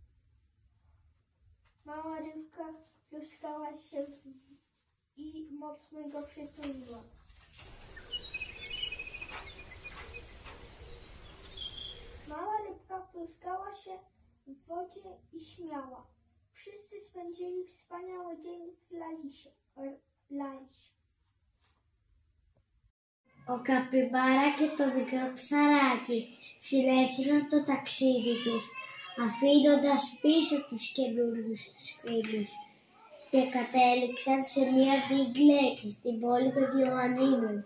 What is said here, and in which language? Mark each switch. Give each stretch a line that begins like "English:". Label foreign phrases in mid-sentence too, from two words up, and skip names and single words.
Polish: Mała rybka pluskała się i mocno go przytuliła. Mała rybka pluskała się w wodzie i śmiała. Wszyscy spędzili wspaniały dzień w Lalisie.
Greek: Ο καπιμπάρα και το μικρό ψαράκι συνέχισαν το ταξίδι τους, αφήνοντας πίσω τους καινούριους τους φίλους, και κατέληξαν σε μια δίγλα στην πόλη των Ιωαννίνων.